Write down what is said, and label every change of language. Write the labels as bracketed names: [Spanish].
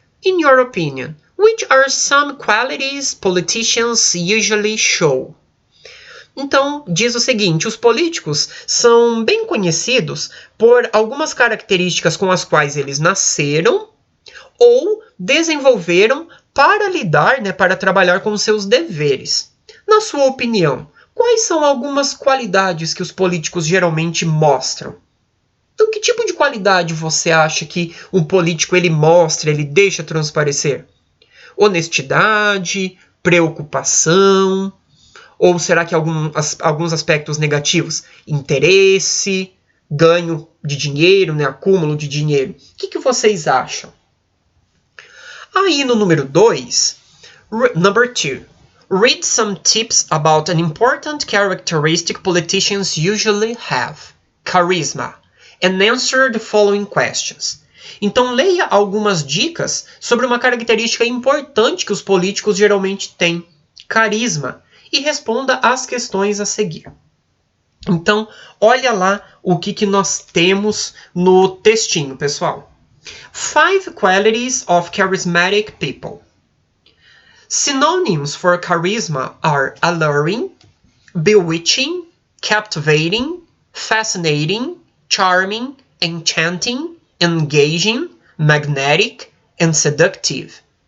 [English] In your opinion, which are some qualities politicians usually show? [Portuguese] Então, diz o seguinte, os políticos são bem conhecidos por algumas características com as quais eles nasceram ou desenvolveram para lidar, né, para trabalhar com seus deveres. Na sua opinião, quais são algumas qualidades que os políticos geralmente mostram? Então, que tipo de qualidade você acha que um político ele mostra, ele deixa transparecer? Honestidade, preocupação, ou será que alguns aspectos negativos? Interesse, ganho de dinheiro, né, acúmulo de dinheiro. O que vocês acham? Aí no número 2, [English] number 2. Read some tips about an important characteristic politicians usually have. Charisma. And answer the following questions. [Portuguese] Então, leia algumas dicas sobre uma característica importante que os políticos geralmente têm. Carisma. E responda às questões a seguir. Então, olha lá o que nós temos no textinho, pessoal. [English] 5 qualities of charismatic people. Synonyms for charisma are alluring, bewitching, captivating, fascinating, charming, enchanting, engaging, magnetic, and seductive.